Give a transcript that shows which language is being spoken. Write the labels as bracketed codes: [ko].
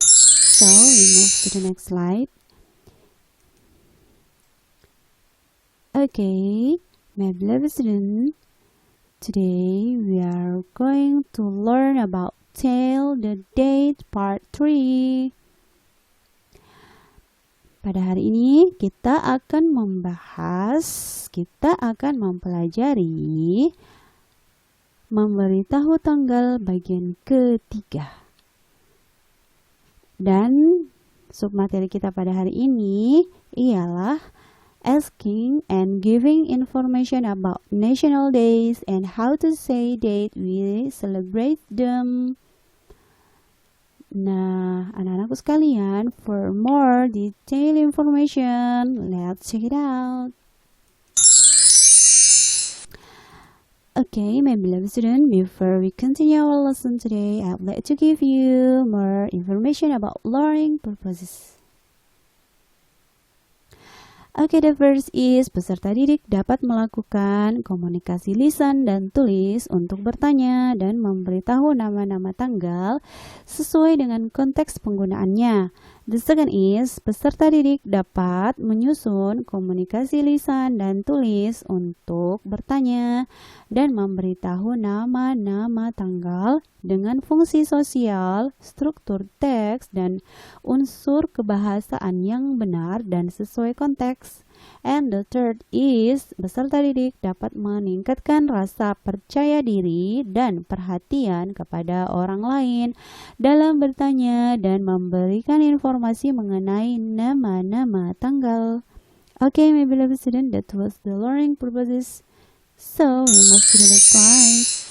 [en] So we move to the next slide. Okay, my beloved student, today we are going to learn about Tell the Date Part 3. [id] Pada hari ini kita akan mempelajari memberitahu tanggal bagian ketiga. Dan submateri kita pada hari ini ialah [en] asking and giving information about national days and how to say that we celebrate them. [id] Nah, anak-anakku sekalian, [en] for more detailed information, let's check it out. Okay, my beloved student, before we continue our lesson today, I would like to give you more information about learning purposes. Okay, the first is [id] peserta didik dapat melakukan komunikasi lisan dan tulis untuk bertanya dan memberitahu nama-nama tanggal sesuai dengan konteks penggunaannya. [en] The second is [id] peserta didik dapat menyusun komunikasi lisan dan tulis untuk bertanya dan memberitahu nama-nama tanggal dengan fungsi sosial, struktur teks, dan unsur kebahasaan yang benar dan sesuai konteks. [en] And the third is [id] peserta didik dapat meningkatkan rasa percaya diri dan perhatian kepada orang lain dalam bertanya dan memberikan informasi mengenai nama-nama tanggal. [en] Okay, my beloved student, that was the learning purposes. So, we move to the next slide.